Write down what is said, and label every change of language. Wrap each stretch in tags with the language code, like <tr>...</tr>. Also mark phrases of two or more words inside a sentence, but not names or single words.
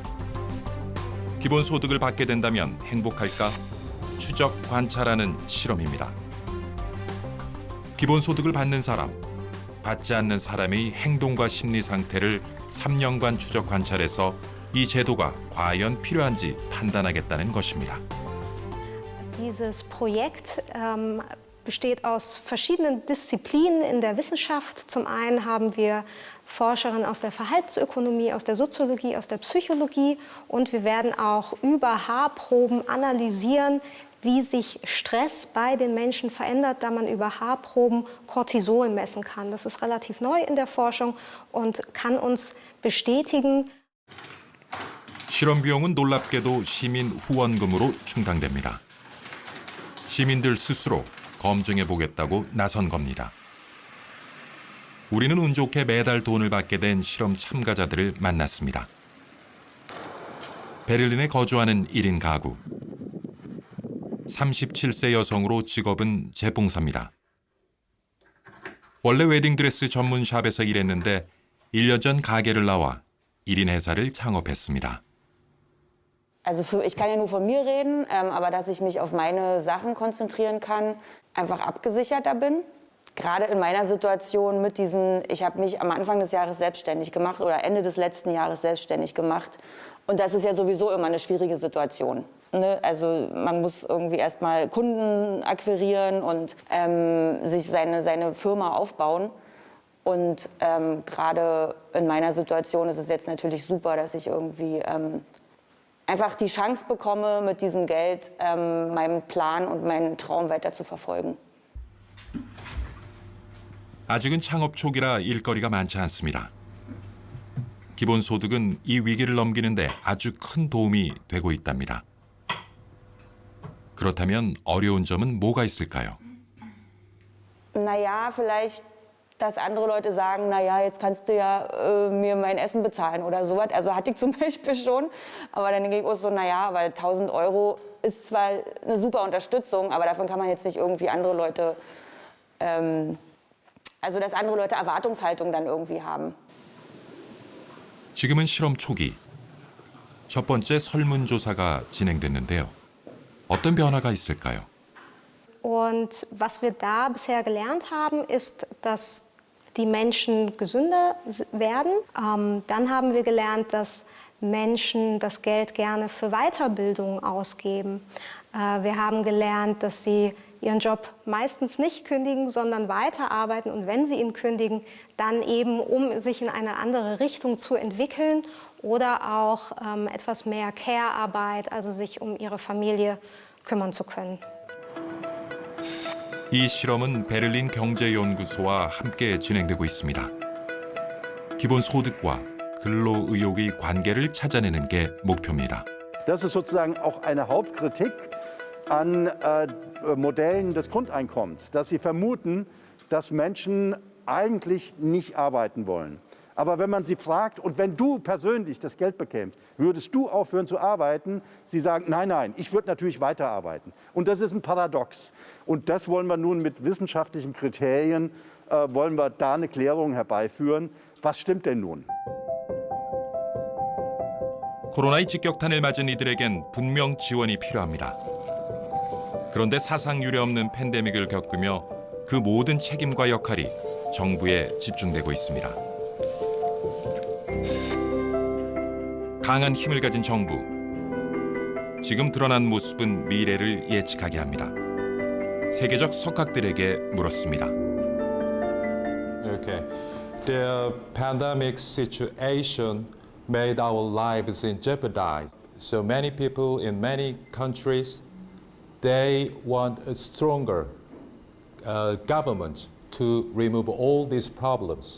<ko>기본소득을 받게 된다면 행복할까? 추적 관찰하는 실험입니다. 기본소득을 받는 사람, 받지 않는 사람의 행동과 심리 상태를 3년간 추적 관찰해서 이 제도가 과연 필요한지 판단하겠다는 것입니다.</ko> <de>Dieses Projekt besteht aus verschiedenen Disziplinen in der Wissenschaft. Zum einen haben wir Forscherinnen aus der Verhaltensökonomie, aus der Soziologie, aus der Psychologie und wir werden auch über Haarproben analysieren, wie sich Stress bei den Menschen verändert, da man über Haarproben Cortisol messen kann. Das ist relativ neu in der Forschung und kann uns bestätigen.</de> <ko>실험 비용은 놀랍게도 시민 후원금으로 충당됩니다. 시민들 스스로 검증해 보겠다고 나선 겁니다. 우리는 운 좋게 매달 돈을 받게 된 실험 참가자들을 만났습니다. 베를린에 거주하는 1인 가구. 37세 여성으로 직업은 재봉사입니다. 원래 웨딩드레스 전문 샵에서 일했는데 1년 전 가게를 나와 1인 회사를 창업했습니다.</ko> <de>Also ich kann ja nur von mir reden, aber dass ich mich auf meine Sachen konzentrieren kann, einfach abgesicherter bin. Gerade in meiner Situation mit diesem, ich habe mich am Anfang des Jahres selbstständig gemacht oder Ende des letzten Jahres selbstständig gemacht. Und das ist ja sowieso immer eine schwierige Situation. Ne? Also man muss irgendwie erstmal Kunden akquirieren und sich seine Firma aufbauen. Und gerade in meiner Situation ist es jetzt natürlich super, dass ich irgendwie einfach die Chance bekomme, mit diesem Geld meinen Plan und meinen Traum weiter zu verfolgen.</de> <ko>아직은 창업 초기라 일거리가 많지 않습니다. 기본소득은 이 위기를 넘기는데 아주 큰 도움이 되고 있답니다. 그렇다면 어려운 점은 뭐가 있을까요?</ko> <de>Naja, vielleicht, dass andere Leute sagen, naja, jetzt kannst du ja mir mein Essen bezahlen oder sowas. Also hatte ich zum Beispiel schon. Aber dann denke ich auch so, naja, weil 1.000 Euro ist zwar eine super Unterstützung, aber davon kann man jetzt nicht irgendwie andere Leute, also dass andere Leute Erwartungshaltung dann irgendwie haben.</de> <ko>지금은 실험 초기. 첫 번째 설문조사가 진행됐는데요. 어떤 변화가 있을까요?</ko> <de>Und was wir da bisher gelernt haben, ist, dass die Menschen gesünder werden. Dann haben wir gelernt, dass Menschen das Geld gerne für Weiterbildung ausgeben. Wir haben gelernt, dass sie ihren Job meistens nicht kündigen, sondern weiterarbeiten. Und wenn sie ihn kündigen, dann eben, um sich in eine andere Richtung zu entwickeln oder auch etwas mehr Care-Arbeit, also sich um ihre Familie kümmern zu können.</de> <ko>이 실험은 베를린 경제연구소와 함께 진행되고 있습니다. 기본소득과 근로의욕의 관계를 찾아내는 게 목표입니다.</ko> <de>Das ist sozusagen auch eine Hauptkritik an Modellen des Grundeinkommens, dass sie vermuten, dass Menschen eigentlich nicht arbeiten wollen. Aber wenn man sie fragt, und wenn du persönlich das Geld bekämst, würdest du aufhören zu arbeiten? Sie sagen, nein, nein, ich würde natürlich weiterarbeiten. Und das ist ein Paradox. Und das wollen wir nun mit wissenschaftlichen Kriterien, wollen wir da eine Klärung herbeiführen. Was stimmt denn nun?</de> <ko>코로나의 직격탄을 맞은 이들에겐 분명 지원이 필요합니다. 그런데 사상 유례없는 팬데믹을 겪으며 그 모든 책임과 역할이 정부에 집중되고 있습니다. 강한 힘을 가진 정부. 지금 드러난 모습은 미래를 예측하게 합니다. 세계적 석학들에게 물었습니다.</ko> <en>Okay. The pandemic situation made our lives in jeopardy. So many people in many countries, they want a stronger government to remove all these problems.</en>